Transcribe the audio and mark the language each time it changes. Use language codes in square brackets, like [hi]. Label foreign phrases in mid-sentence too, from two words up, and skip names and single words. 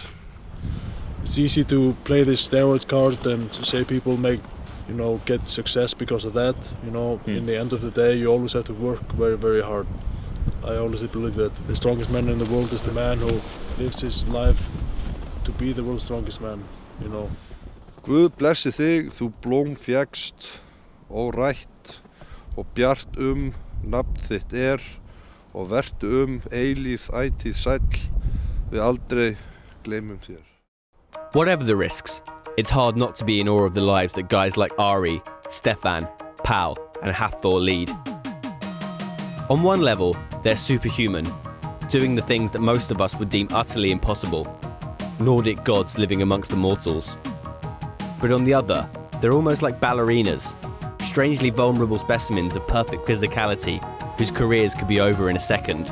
[en] It's easy to play this steroid card and to say people get success because of that. In the end of the day, you always have to work very, very hard. I always believe that the strongest man in the world is the man who lives his life to be the world's strongest man, [is] Guð blessi þig, þú blóm fékkst, órætt, og bjart nafn þitt og vertu eilíf ætíð sæll, við aldrei gleymum þér. [en] Whatever the risks, it's hard not to be in awe of the lives that guys like Ari, Stefán, Paul and Hafþór lead. On one level, they're superhuman, doing the things that most of us would deem utterly impossible. Nordic gods living amongst the mortals. But on the other, they're almost like ballerinas, strangely vulnerable specimens of perfect physicality whose careers could be over in a second.